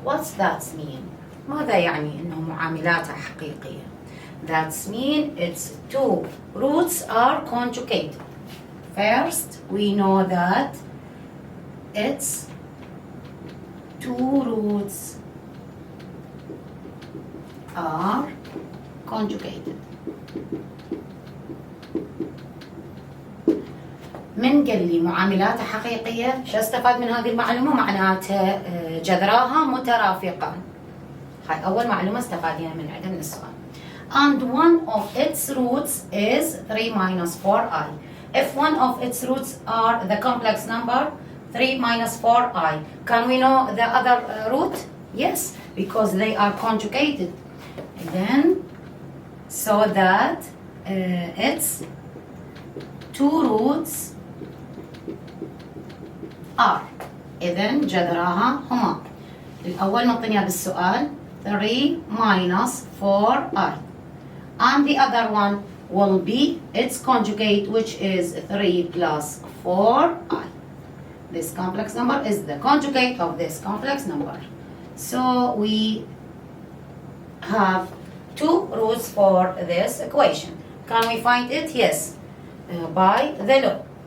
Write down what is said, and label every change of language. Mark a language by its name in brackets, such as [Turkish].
[English] What's that mean? [Arabic] ماذا يعني إنه معاملاتها حقيقية؟ [English] That mean its two roots are conjugated. First, we know that its two roots are conjugated. [Arabic] من قال لي معاملاتها حقيقية، شو استفاد من هذه المعلومة؟ معناتها جذراها مترافقان. هاي أول معلومة استفاديها من عندنا من السؤال. [English] And one of its roots is 3 minus 4i. If one of its roots are the complex number 3 minus 4i, can we know the other root? Yes, because they are conjugated. Then, so that its two roots are. [Arabic] إذن جذراها هما. الأول نعطيها بالسؤال [English] 3 minus 4i. And the other one will be its conjugate, which is 3 plus 4i. This complex number is the conjugate of this complex number. So we have two roots for this equation. Can we find it? Yes. By the law.